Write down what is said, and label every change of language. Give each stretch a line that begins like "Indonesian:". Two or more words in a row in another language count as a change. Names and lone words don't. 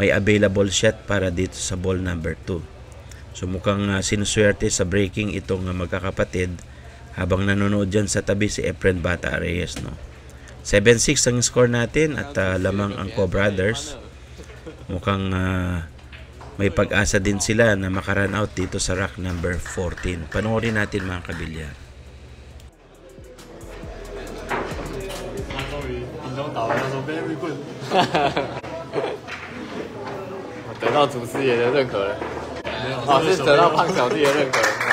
Filipino: May
English: available shot
Filipino: para dito sa ball number 2. So mukhang sinuswerte sa breaking itong magkakapatid habang nanonood dyan sa tabi si Efren Bata Reyes, no? 7-6 ang score natin at lamang ang Ko Brothers. Mukhang may pag-asa din sila na makaran out dito sa
English: rack number 14.
Filipino: Panoorin natin mga kabilyar.
Chinese: 我得到祖师爷的认可了，哦，是得到胖小弟的认可了。